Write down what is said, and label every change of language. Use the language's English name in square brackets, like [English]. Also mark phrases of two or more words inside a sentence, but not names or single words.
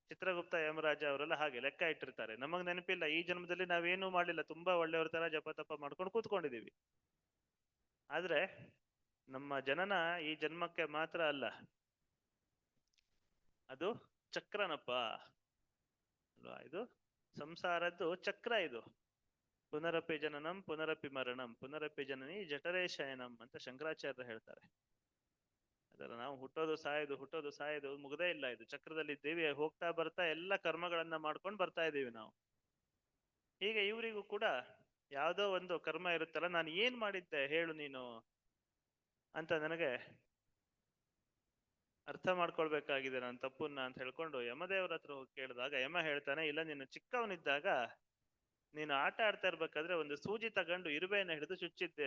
[Kannada] ಚಿತ್ರಗುಪ್ತ ಯಮರಾಜ ಅವರೆಲ್ಲ ಹಾಗೆ ಲೆಕ್ಕ ಇಟ್ಟಿರ್ತಾರೆ. ನಮಗ್ ನೆನಪಿಲ್ಲ, ಈ ಜನ್ಮದಲ್ಲಿ ನಾವೇನು ಮಾಡ್ಲಿಲ್ಲ, ತುಂಬಾ ಒಳ್ಳೆಯವ್ರ ತರ ಜಪ ತಪ ಮಾಡ್ಕೊಂಡು ಕೂತ್ಕೊಂಡಿದೀವಿ. ಆದ್ರೆ ನಮ್ಮ ಜನನ ಈ ಜನ್ಮಕ್ಕೆ ಮಾತ್ರ ಅಲ್ಲ, ಅದು ಚಕ್ರನಪ್ಪ ಅಲ್ವಾ. ಇದು ಸಂಸಾರದ್ದು ಚಕ್ರ. ಇದು [Sanskrit] ಪುನರಪಿ ಜನನಂ ಪುನರಪಿ ಮರಣಂ ಪುನರಪಿ ಜನನಿ ಜಠರೇ ಶಯನಂ [Kannada] ಅಂತ ಶಂಕರಾಚಾರ್ಯರು ಹೇಳ್ತಾರೆ. ಅದರ ನಾವು ಹುಟ್ಟೋದು ಸಾಯೋದು ಮುಗದೇ ಇಲ್ಲ. ಇದು ಚಕ್ರದಲ್ಲಿ ಇದ್ದೀವಿ, ಹೋಗ್ತಾ ಬರ್ತಾ ಎಲ್ಲ ಕರ್ಮಗಳನ್ನ ಮಾಡ್ಕೊಂಡು ಬರ್ತಾ ಇದ್ದೀವಿ ನಾವು. ಹೀಗೆ ಇವರಿಗೂ ಕೂಡ ಯಾವುದೋ ಒಂದು ಕರ್ಮ ಇರುತ್ತಲ್ಲ, ನಾನು ಏನ್ ಮಾಡಿದ್ದೆ ಹೇಳು ನೀನು ಅಂತ ನನಗೆ ಅರ್ಥ ಮಾಡ್ಕೊಳ್ಬೇಕಾಗಿದೆ ನಾನು ತಪ್ಪನ್ನ ಅಂತ ಹೇಳ್ಕೊಂಡು ಯಮದೇವ್ರ ಹತ್ರ ಹೋಗಿ ಕೇಳಿದಾಗ ಯಮ ಹೇಳ್ತಾನೆ, ಇಲ್ಲ, ನೀನು ಚಿಕ್ಕವನಿದ್ದಾಗ ನೀನು ಆಟ ಆಡ್ತಾ ಇರ್ಬೇಕಾದ್ರೆ ಒಂದು ಸೂಜಿ ತಗೊಂಡು ಇರುವೆಯನ್ನ ಹಿಡಿದು ಚುಚ್ಚಿದ್ದೆ.